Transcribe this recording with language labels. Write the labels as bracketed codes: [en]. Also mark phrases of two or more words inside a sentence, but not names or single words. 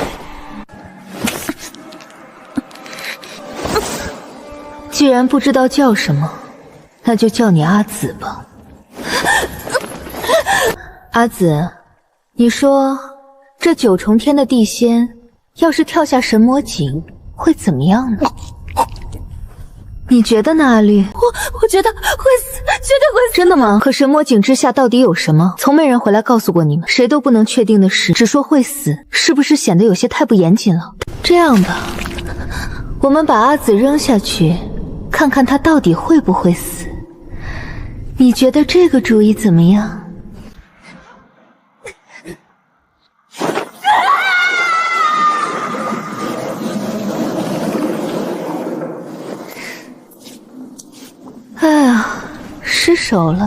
[zh] 既然不知道叫什麼，那就叫你阿紫吧。阿紫，你說這9重天的地仙，要是跳下神魔井，會怎麼樣呢？你覺得呢，阿綠？我覺得會死，絕對會死。真的嗎？可神魔井之下到底有什麼？從沒人回來告訴過你們，誰都不能確定的事，只說會死，是不是顯得有些太不嚴謹了？這樣吧，我們把阿紫扔下去，看看他到底會不會死。你覺得這個主意怎麼樣？哎呀，失手了！